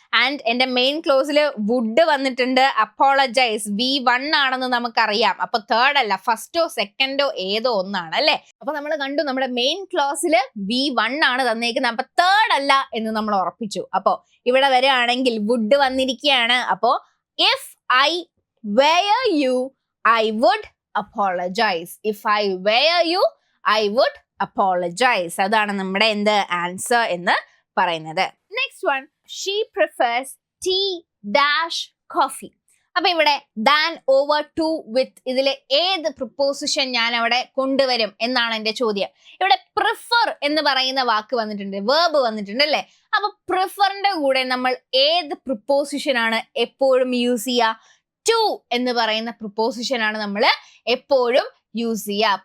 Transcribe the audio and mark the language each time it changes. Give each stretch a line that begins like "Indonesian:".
Malayalam: And എന്റെ main ക്ലോസിൽ would വന്നിട്ടുണ്ട്, apologise V1 ആണെന്ന് നമുക്കറിയാം. അപ്പൊ തേർഡ് അല്ല, ഫസ്റ്റോ സെക്കൻഡോ ഏതോ ഒന്നാണ് അല്ലെ. അപ്പൊ നമ്മൾ കണ്ടു നമ്മുടെ മെയിൻ ക്ലോസിൽ V1 ആണ് തന്നേക്കുന്നത്, അപ്പൊ തേർഡ് അല്ല എന്ന് നമ്മൾ ഉറപ്പിച്ചു. അപ്പോ ഇവിടെ വരികയാണെങ്കിൽ വുഡ് വന്നിരിക്കുകയാണ്.
English: അപ്പോ if I wear you I would apologize. if I wear you I would apologize.
Malayalam: അതാണ് നമ്മുടെ എന്ത് ആൻസർ എന്ന് പറയുന്നത്.
English: Next one, she prefers tea dash coffee.
Malayalam: അപ്പൊ ഇവിടെ
English: than over to with,
Malayalam: ഇതിലെ ഏത് പ്രിപ്പോസിഷൻ ഞാൻ അവിടെ കൊണ്ടുവരും എന്നാണ് എന്റെ ചോദ്യം. ഇവിടെ പ്രിഫർ എന്ന് പറയുന്ന വാക്ക് വന്നിട്ടുണ്ട്, വേർബ് വന്നിട്ടുണ്ട് അല്ലെ. അപ്പൊ പ്രിഫറിന്റെ കൂടെ നമ്മൾ ഏത് പ്രിപ്പോസിഷൻ ആണ് എപ്പോഴും യൂസ് ചെയ്യുക, ടു എന്ന് പറയുന്ന പ്രിപ്പോസിഷൻ ആണ് നമ്മൾ എപ്പോഴും യൂസ് ചെയ്യുക.